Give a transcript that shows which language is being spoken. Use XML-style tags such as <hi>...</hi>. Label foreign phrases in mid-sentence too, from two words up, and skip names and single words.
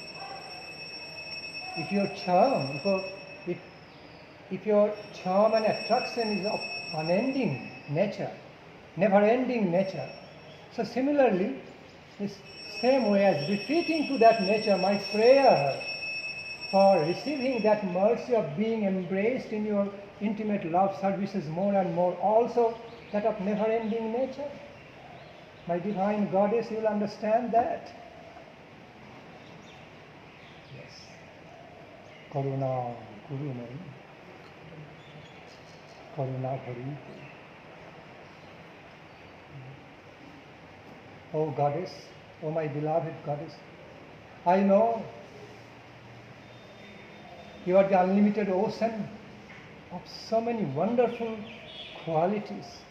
<en>If your charm, if your charm and attraction is of unending nature, never-ending nature, so similarly, this same way as befitting to that nature, my prayer for receiving that mercy of being embraced in your intimate love services more and more, also that of never-ending nature. My divine goddess, you will understand that. Yes.</en> <sa>Karuna Kurunai. Karuna Hari.</sa> <en>Oh goddess, oh my beloved goddess, I know you are the unlimited ocean of so many wonderful qualities.</en>